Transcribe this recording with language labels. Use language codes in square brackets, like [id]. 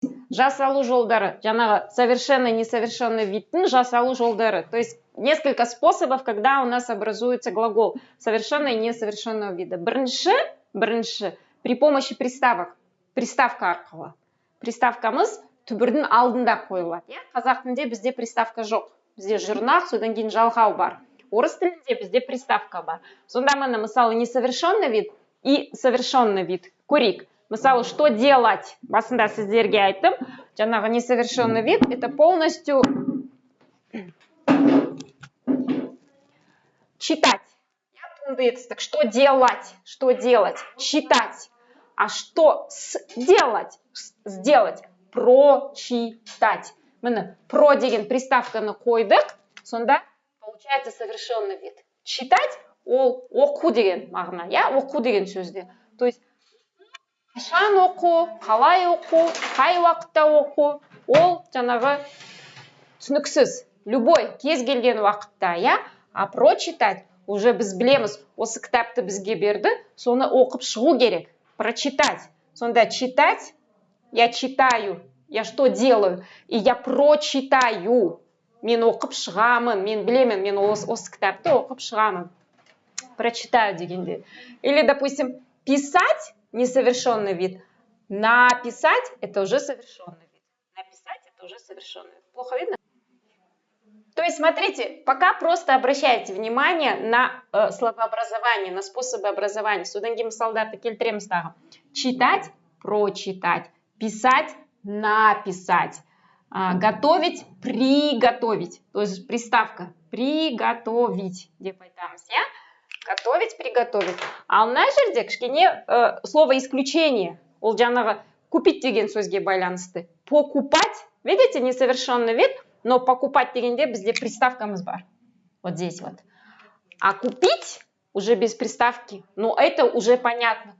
[kk] жасалу жолдары, жаңағы совершенный, несовершенный видтің жасалу жолдары. [ru] То есть несколько способов, когда у нас образуется глагол совершенного и несовершенного вида. [kk] Бірінші, [ru] при помощи приставок. [kk] Приставка арқылы. Приставкамыз түбірдің алдында қойылады. Қазақ тілінде бізде приставка жоқ. Бізде жұрнақ, содан кейін жалғау бар. Орыс тілінде бізде приставка бар. Сонда міне, мысалы, [ru] несовершенный вид и совершенный вид. [kk] Көрейік. [ru] Мысалы, что делать? [kk] Басында сіздерге айттым. [ru] Жаңағы несовершенный вид это полностью читать. Так что делать? Что делать? Читать. А что сделать? Сделать. [kk] Прочитать. Міне, про деген приставканы қойдық. [ru] Сонда получается совершенный вид. [kk] Читать ол оқу деген мағына. Оқу деген сөзде. То есть қашан оқу, қалай оқу, қай уақытта оқу, ол жаңағы түсініксіз. [ru] Любой, [kk] кез келген уақытта, [ru] А прочитать уже [kk] біз білеміз, осы кітапты бізге берді, соны оқып шығу керек. [ru] Прочитать. Сонда читать, я читаю, я что делаю, и я прочитаю. [kk] Мен оқып шығамын, мен білемін, мен осы кітапты оқып шығамын. Прочитаю дегенде. [ru] Или, допустим, писать несовершенный вид. Написать это уже совершенный вид. Написать это уже совершенный вид. Плохо видно? То есть, смотрите, пока просто обращайте внимание на словообразование, на способы образования. [kk] Содан кейін мысалдарды келтіреміз тағы. [ru] Читать, прочитать. Писать, написать. Готовить, приготовить. То есть приставка приготовить. [kk] Деп айтамыз, [ru] Готовить, приготовить. [kk] А мына жерде кішкене [ru] слово исключение. [kk] Ол жаңағы купить деген сөзге байланысты. [ru] Покупать, видите, несовершенный вид, но покупать [kk] дегенде бізде приставкамыз бар. [ru] Вот здесь вот. А купить уже без приставки. Ну, это уже понятно.